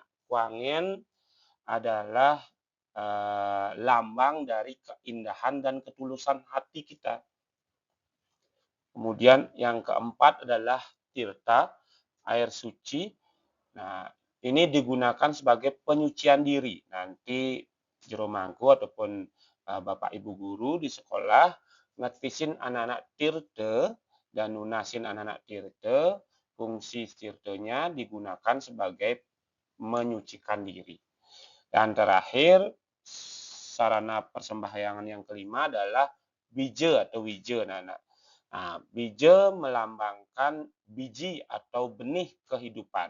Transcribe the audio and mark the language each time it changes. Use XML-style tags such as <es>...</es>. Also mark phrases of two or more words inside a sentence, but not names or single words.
<id>Kuangin adalah lambang dari keindahan dan ketulusan hati kita. Kemudian yang keempat adalah tirta, air suci. Nah, ini digunakan sebagai penyucian diri. Nanti jero mangku ataupun Bapak Ibu guru di sekolah ngetisin anak-anak tirte dan lunasin anak-anak tirte. Fungsi tirtenya digunakan sebagai menyucikan diri. Dan terakhir, sarana persembahyangan yang kelima adalah bija atau wije, anak-anak. Nah, bija melambangkan biji atau benih kehidupan.</id>